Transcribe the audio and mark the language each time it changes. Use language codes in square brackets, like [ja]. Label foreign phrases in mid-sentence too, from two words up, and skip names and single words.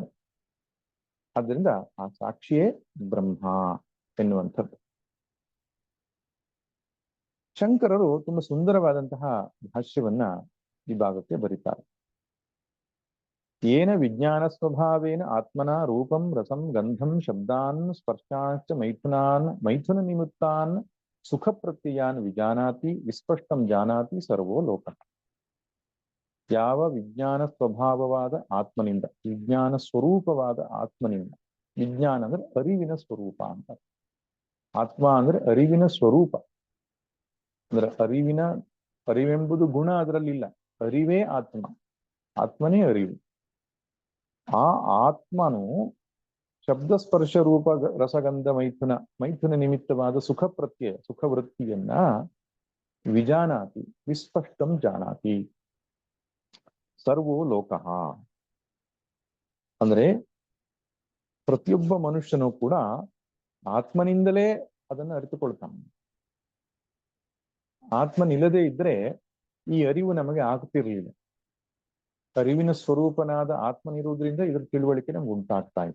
[kn] ಆದ್ದರಿಂದ ಆ ಸಾಕ್ಷಿಯೇ ಬ್ರಹ್ಮ ಎನ್ನುವಂಥದ್ದು. ಶಂಕರರು ತುಂಬಾ ಸುಂದರವಾದಂತಹ ಭಾಷ್ಯವನ್ನ ಈ ಭಾಗಕ್ಕೆ ಬರೀತಾರೆ. [sa] ಏನ ವಿಜ್ಞಾನ ಸ್ವಭಾವೇನ ಆತ್ಮನ ರೂಪಂ ರಸಂ ಗಂಧಂ ಶಬ್ದಾನ್ ಸ್ಪರ್ಶಾಶ್ಚ ಮೈಥುನ ನಿಮಿತ್ತಾನ್ ಸುಖ ಪ್ರತ್ಯಯಾನ್ ವಿಜಾನಾತಿ ವಿಸ್ಪಷ್ಟಂ ಜಾನಾತಿ ಸರ್ವೋ ಲೋಕ. [kn] ಯಾವ ವಿಜ್ಞಾನ ಸ್ವಭಾವವಾದ ಆತ್ಮನಿಂದ, ವಿಜ್ಞಾನ ಸ್ವರೂಪವಾದ ಆತ್ಮನಿಂದ, ವಿಜ್ಞಾನ ಅಂದ್ರೆ ಅರಿವಿನ ಸ್ವರೂಪ ಅಂತ. ಆತ್ಮ ಅಂದ್ರೆ ಅರಿವಿನ ಸ್ವರೂಪ. ಅಂದ್ರೆ ಅರಿವೆಂಬುದು ಗುಣ ಅದರಲ್ಲಿಲ್ಲ, ಅರಿವೇ ಆತ್ಮ, ಆತ್ಮನೇ ಅರಿವು. ಆ ಆತ್ಮನು ಶಬ್ದ ಸ್ಪರ್ಶ ರೂಪ ರಸಗಂಧ ಮೈಥುನ ನಿಮಿತ್ತವಾದ ಸುಖ ಪ್ರತ್ಯಯ ಸುಖ ವೃತ್ತಿಯನ್ನ [sa] ವಿಜಾನಾತಿ ವಿಸ್ಪಷ್ಟಂ ಜಾನಾತಿ ಸರ್ವೋ ಲೋಕಃ. [kn] ಅಂದ್ರೆ ಪ್ರತಿಯೊಬ್ಬ ಮನುಷ್ಯನು ಕೂಡ ಆತ್ಮನಿಂದಲೇ ಅದನ್ನು ಅರಿತುಕೊಳ್ತಾನೆ. ಆತ್ಮನಿಲ್ಲದೆ ಇದ್ರೆ ಈ ಅರಿವು ನಮಗೆ ಆಗ್ತಿರ್ಲಿಲ್ಲ. ಅರಿವಿನ ಸ್ವರೂಪನಾದ ಆತ್ಮನಿರುವುದರಿಂದ ಇದರ ತಿಳುವಳಿಕೆ ನಮ್ಗೆ ಉಂಟಾಗ್ತಾ ಇದೆ.